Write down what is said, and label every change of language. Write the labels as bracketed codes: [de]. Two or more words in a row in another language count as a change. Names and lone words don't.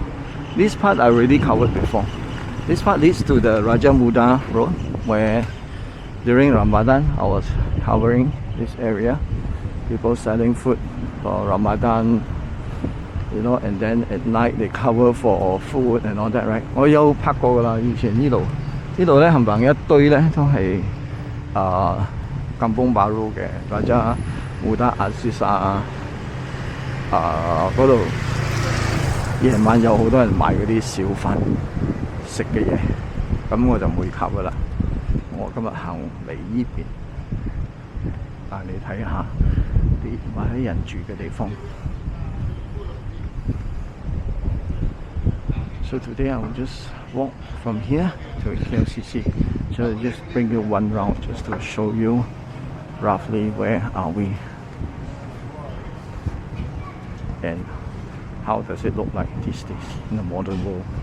[en] This part I already covered before. This part leads to the Raja Muda Road, where during Ramadan I was covering this area, people selling food for Ramadan, you know, and then at night they cover for food and all that, right? [yue] 我有拍過噶啦，以前呢度咧冚唪唥一堆咧都係Kampung Baru 嘅，或者Muda Aziz嗰度夜晚有好多人賣嗰啲小販食嘅嘢，咁我就唔會及噶啦。我今日行嚟呢邊，帶你睇下啲馬來人住嘅地方。 [en] So today I will just walk from here to KLCC. So just bring you one round just to show you roughly where are we and how does it look like these days in the modern world.